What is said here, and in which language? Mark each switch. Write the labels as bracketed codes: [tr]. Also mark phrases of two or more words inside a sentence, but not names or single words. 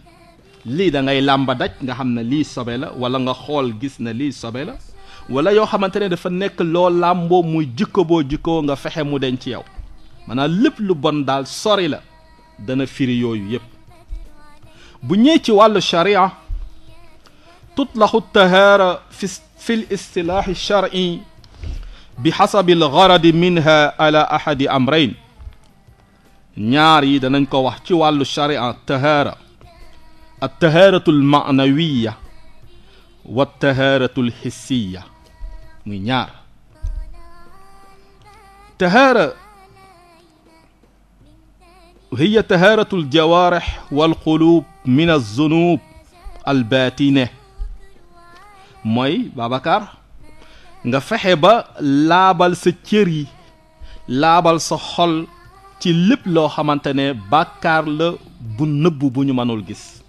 [wo] lii da ngay làmba daj nga xam ne lii sobe la wala nga xool gis ne lii sobe la wala yoo xamante ne dafa nekk loo làmboo muy jikko boo jikkoo nga fexe mu deñ ci yow maanaam lépp lu bon daal sori la dana firi yooyu yépp bu ñëwee ci wàllu sharia [ar] تطلق الطهارة في الاصطلاح الشرعي بحسب الغرض منها على أحد أمرين. [wo] ñaar yi danañ ko wax ci wàllu sharia [ar] طهارة الطهارة المعنوية والطهارة الحسية [wo] muy ñaar. [ar] طهارة هي طهارة الجوارح والقلوب من الذنوب الباطنة [wo] mooy Babacar nga fexe ba laabal sa cër yi laabal sa xol ci lépp loo xamante ne bàkkaar la bu nëbb bu ñu mënul gis